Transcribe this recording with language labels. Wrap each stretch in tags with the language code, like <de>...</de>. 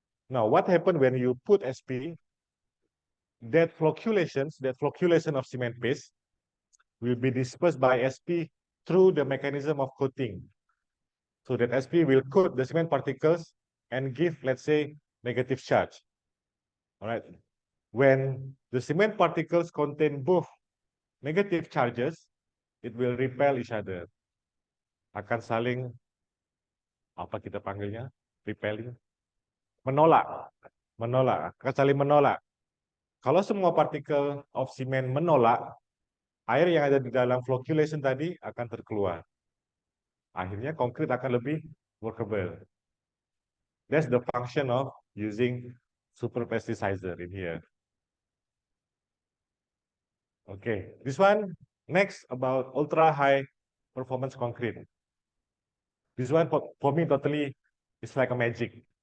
<en>Now, what happened when you put SP? That flocculation of cement paste will be dispersed by SP through the mechanism of coating. So that SP will coat the cement particles and give, let's say, negative charge. All right. When the cement particles contain both negative charges, it will repel each other.</en> <ms>Akan saling, apa kita panggilnya?</ms> <en>Repelling.</en> <ms>Menolak. Menolak. Akan saling menolak. Kalau semua partikel</ms> <en>of cement</en> <ms>menolak, air yang ada di dalam flocculation tadi akan terkeluar. Akhirnya konkrit akan lebih workable.</ms> <en>That's the function of using super plasticizer in here. Okay, this one next about ultra high performance concrete. This one for me totally is like a magic.</en>